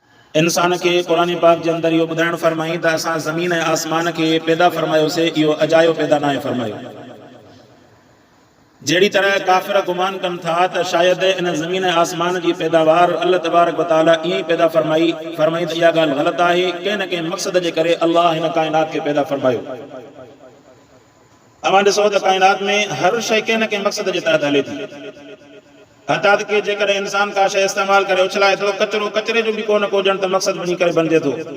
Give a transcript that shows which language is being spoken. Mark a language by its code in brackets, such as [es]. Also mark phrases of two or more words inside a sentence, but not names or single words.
[sd] इंसान के कुरान पाक के अंदर यो बुधाइण फरमाई त असां ज़मीन ऐं आसमान के पैदा फरमायोसीं, इहो अजायो पैदा ना फरमायो। जहिड़ी तरह काफ़िर गुमान कनि था त शायदि इन ज़मीन ऐं आसमान जी पैदावार अल्लाह [ar] تبارك وتعالى [sd] ईअं ई पैदा फरमाई त इहा ॻाल्हि ग़लति आहे। कंहिं न कंहिं मक़सद जे करे अल्लाह हिन काइनात खे पैदा फरमायो। अवां ॾिसो त काइनात में हर शइ कंहिं न कंहिं मक़सद जे तहत हले थी। हथा के जेकॾहिं इंसान का शइ इस्तेमाल करे उछलाए थो, कचरो कचरे जो भी को न को ॼण त मक़सद बणी करे बणिजे थो।